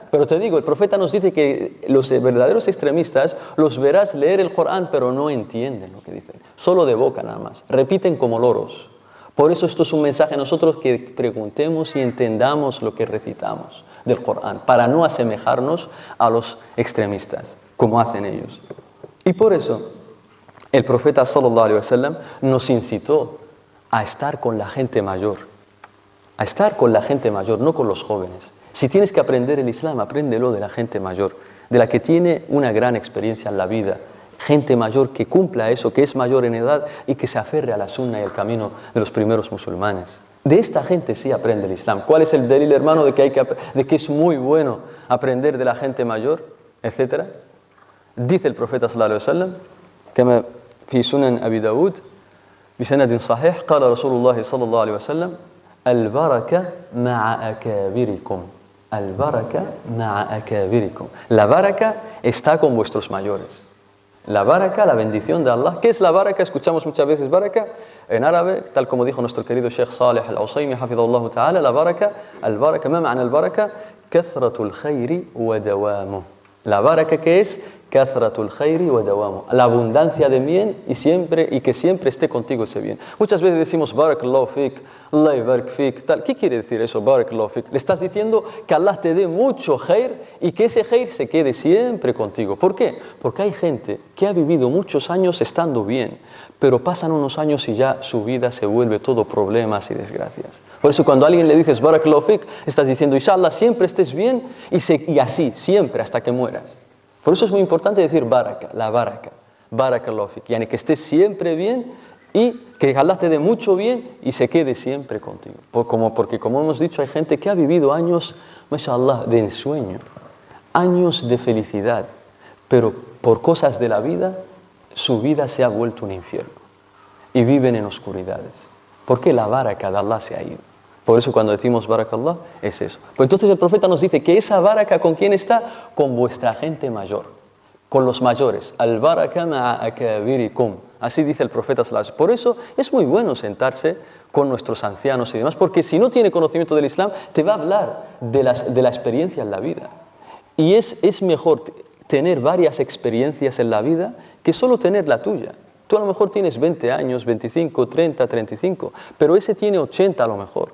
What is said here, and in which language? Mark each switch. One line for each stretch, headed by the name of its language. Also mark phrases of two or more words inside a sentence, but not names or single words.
Spanish: Pero te digo, el profeta nos dice que los verdaderos extremistas los verás leer el Corán, pero no entienden lo que dicen. Solo de boca nada más. Repiten como loros. Por eso esto es un mensaje a nosotros que preguntemos y entendamos lo que recitamos del Corán, para no asemejarnos a los extremistas, como hacen ellos. Y por eso el profeta
Arabic: صلى الله عليه وسلم
Spanish: nos incitó a estar con la gente mayor. A estar con la gente mayor, no con los jóvenes. Si tienes que aprender el Islam, apréndelo de la gente mayor, de la que tiene una gran experiencia en la vida. Gente mayor que cumpla eso, que es mayor en edad y que se aferre a la sunna y al camino de los primeros musulmanes. De esta gente sí aprende el Islam. ¿Cuál es el delil, hermano, de que es muy bueno aprender de la gente mayor, etcétera? Dice el profeta
Arabic: صلى الله عليه وسلم, كما في سنن أبي داود بسند صحيح قال رسول الله صلى الله عليه وسلم البركة مع أكابركم البركة مع أكابركم.
Spanish: La baraka está con vuestros mayores. La baraka, la bendición de Allah. ¿Qué es la baraka? Escuchamos muchas veces baraka en árabe, tal como dijo nuestro querido Sheikh Saleh al-Usaymi,
Arabic: حفظه الله تعالى,
Spanish: la baraka,
Arabic: البركة ما معنى البركة? كثرة الخير ودوامه.
Spanish: La baraka, ¿qué es?
Arabic: كثرة الخير ودوامه.
Spanish: La abundancia de bien y que siempre esté contigo ese bien. Muchas veces decimos
Arabic: بارك الله فيك الله يبارك فيك,
Spanish: tal. ¿Qué quiere decir eso,
Arabic: بارك الله فيك?
Spanish: Le estás diciendo que Allah te dé mucho khair y que ese khair se quede siempre contigo. ¿Por qué? Porque hay gente que ha vivido muchos años estando bien, pero pasan unos años y ya su vida se vuelve todo problemas y desgracias. Por eso cuando a alguien le dices
Arabic: بارك الله فيك,
Spanish: estás diciendo inshallah siempre estés bien y así, siempre hasta que mueras. Por eso es muy importante decir baraka, la baraka,
Arabic: بارك الله فيك يعني
Spanish: que estés siempre bien y que Allah te dé mucho bien y se quede siempre contigo. Porque como hemos dicho, hay gente que ha vivido años, mashallah, de ensueño, años de felicidad, pero por cosas de la vida, su vida se ha vuelto un infierno y viven en oscuridades. Porque la baraka de Allah se ha ido. Por eso cuando decimos barakallah es eso. Pues entonces el profeta nos dice que esa baraka, ¿con quién está? Con vuestra gente mayor, con los mayores.
Arabic: البركة مع أكابركم.
Spanish: Así dice el profeta
Arabic: صلى الله عليه وسلم.
Spanish: Por eso es muy bueno sentarse con nuestros ancianos y demás, porque si no tiene conocimiento del Islam, te va a hablar de la experiencia en la vida. Y es mejor tener varias experiencias en la vida que solo tener la tuya. Tú a lo mejor tienes 20 años, 25, 30, 35, pero ese tiene 80 a lo mejor.